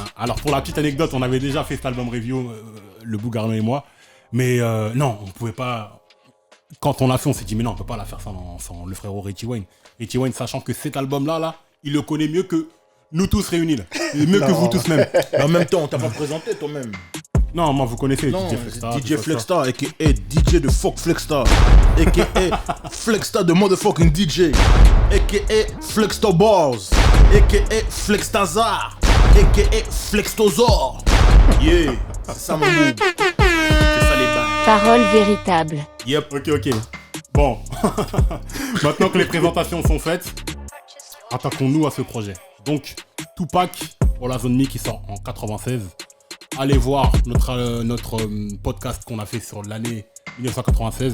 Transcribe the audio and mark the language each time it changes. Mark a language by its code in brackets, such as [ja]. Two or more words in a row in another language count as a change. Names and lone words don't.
[fr] Alors, pour la petite anecdote, on avait déjà fait cet album review, le Bougarno et moi. Mais non, on pouvait pas. Quand on l'a fait, on s'est dit, mais non, on peut pas la faire sans le frérot Richie Wayne. Richie Wayne, sachant que cet album-là, il le connaît mieux que nous tous réunis. Là. Et mieux que vous tous même. Mais en même temps, on t'a pas présenté toi-même. Non, moi vous connaissez non, DJ Flexstar. DJ Flexstar, a.k.a. DJ de fuck Flexstar, a.k.a. Flexstar de motherfucking DJ, a.k.a. Flexstar Balls, a.k.a. Flextazar, a.k.a. Flextozor. Yeah, c'est ça mon move. C'est ça les bails. Paroles véritables. Yep. Ok. Bon, maintenant que les présentations sont faites, attaquons-nous à ce projet. Donc, Tupac pour la Zone Mi qui sort en 96. Allez voir notre podcast qu'on a fait sur l'année 1996.